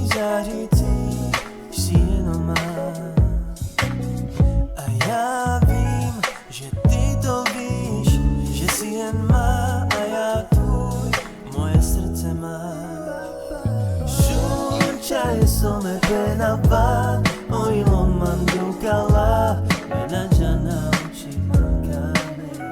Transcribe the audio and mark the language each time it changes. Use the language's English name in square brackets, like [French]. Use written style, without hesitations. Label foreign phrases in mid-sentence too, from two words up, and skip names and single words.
[Czech] nedá říci, si jenom má. A já vím, že ty to víš, že si jen má a já tvůj, moje srdce máš. [Romany] Šunčaj some penava, oj loman dukala, menadžana uči mankame.